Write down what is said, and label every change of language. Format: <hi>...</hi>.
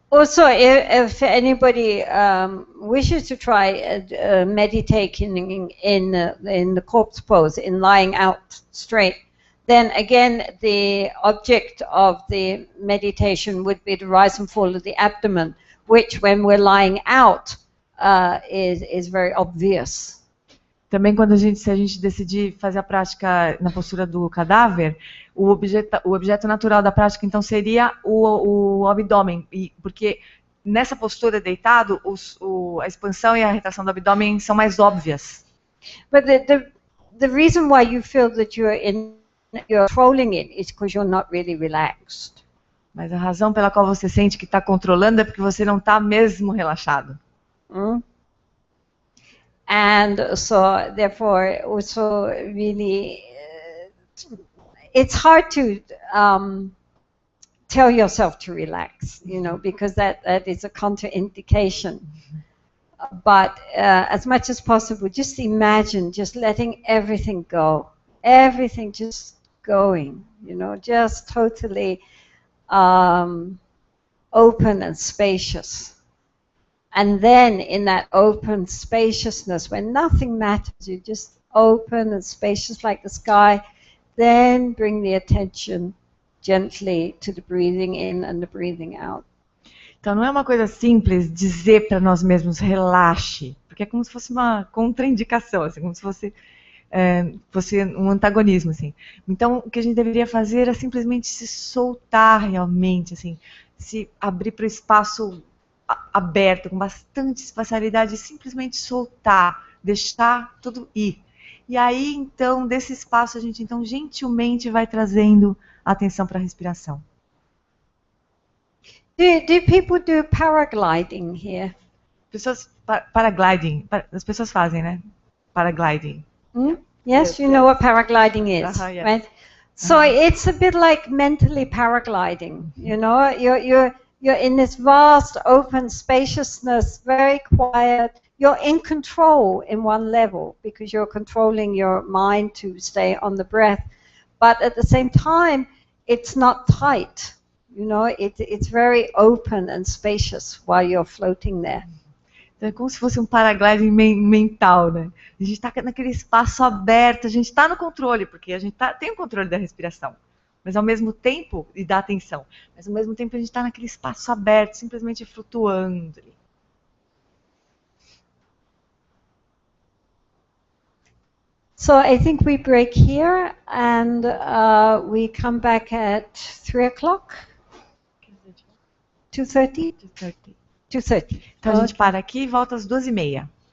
<en>Also, if anybody wishes to try meditating in the corpse pose, in lying out straight, then again the object of the meditation would be the rise and fall of the abdomen, which when we're lying out is very obvious.</en> <pt>Também se a gente decidir fazer a prática na postura do cadáver, o objeto natural da prática então seria o abdômen, porque nessa postura deitado a expansão e a retração do abdômen são mais óbvias.</pt> <en>But the reason why you feel that you're controlling it is because you're not really relaxed.</en> <pt>Mas a razão pela qual você sente que está controlando é porque você não está mesmo relaxado.</pt> <en>And so, therefore, also really, it's hard to tell yourself to relax, because that is a contraindication. But as much as possible, just imagine just letting everything go, everything just going, just totally open and spacious. And then in that open spaciousness, when nothing matters, you're just open and spacious like the sky, then bring the attention gently to the breathing in and the breathing out.</en> <pt>Então não é uma coisa simples dizer para nós mesmos relaxe, porque é como se fosse uma contraindicação, assim, como se fosse um antagonismo, assim. Então o que a gente deveria fazer é simplesmente se soltar realmente, assim, se abrir para o espaço aberto, com bastante espacialidade, simplesmente soltar, deixar tudo ir. E aí, então, desse espaço, a gente, então, gentilmente vai trazendo a atenção para a respiração.</pt> <en>Do people do paragliding here?</en> <pt>Pessoas, paragliding, as pessoas fazem, né?</pt> <en>Paragliding. Yes, you know what paragliding is, yes. right? So it's a bit like mentally paragliding, You're in this vast, open spaciousness, very quiet. You're in control in one level because you're controlling your mind to stay on the breath. But at the same time, it's not tight. It's very open and spacious while you're floating there.</en> <pt>Então é como se fosse um paragliding mental, né? A gente está naquele espaço aberto, a gente está no controle, porque a gente tem o controle da respiração. Mas ao mesmo tempo, e dá atenção, mas ao mesmo tempo a gente está naquele espaço aberto, simplesmente flutuando.</pt> <en>So I think we break here and we come back at 3 o'clock, 2:30? 2:30.</en> <pt>Então a gente para aqui e volta às 2:30.</pt>